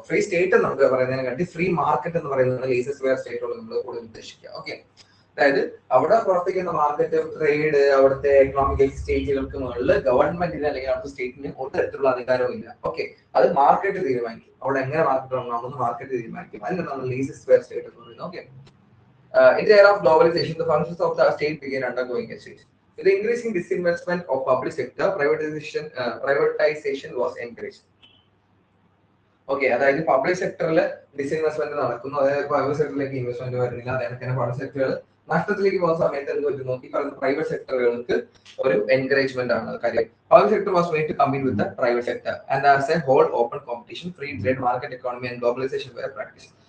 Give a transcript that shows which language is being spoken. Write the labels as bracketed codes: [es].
[ml] Free state നമുക്ക് പറയുന്നതിനെ കാട്ടി ഫ്രീ മാർക്കറ്റ് എന്ന് പറയുന്നത് ലേസിയസ് ഫെയർ സ്റ്റേറ്റോട് നമ്മൾ കൂടുതൽ ഉദ്ദേശിക്കുക. ഓക്കെ, അതായത് അവിടെ പ്രവർത്തിക്കുന്ന മാർക്കറ്റ്, ട്രേഡ്, അവിടുത്തെ എക്കണോമിക് എക്സ്ചേഞ്ചുകൾക്ക് മുകളിൽ ഗവൺമെന്റിന് അല്ലെങ്കിൽ അവിടുത്തെ സ്റ്റേറ്റിന് ഒരു തരത്തിലുള്ള അധികാരവും ഇല്ല. ഓക്കെ, അത് മാർക്കറ്റ് തീരുമാനിക്കും. അവിടെ എങ്ങനെ മാർക്കറ്റ് ഉണ്ടാവുമെന്ന് മാർക്കറ്റ് തീരുമാനിക്കും. അതിനാണ് ലേസിയസ് ഫെയർ സ്റ്റേറ്റ് എന്ന് പറയുന്നത്. [en] Okay, in the era of globalization, the functions of the state began undergoing a change. With the increasing disinvestment of public sector, privatization was encouraged. [ml] Okay, അതായത് public സെക്ടറിൽ disinvestment നടക്കുന്നു, അതായത് private സെക്ടറിലേക്ക് investment വരുന്നില്ല. അതായത് public സെക്ടറുകൾ നഷ്ടത്തിലേക്ക് പോകുന്ന സമയത്ത് എന്ത് പറ്റും നോക്കി, പറയുന്ന പ്രൈവറ്റ് സെക്ടറുകൾക്ക് ഒരു എൻകറേജ്മെന്റ് ആണ് കാര്യം. [en] Public sector was made to compete with the private sector and as a whole open competition, free trade, market economy and globalisation were practice.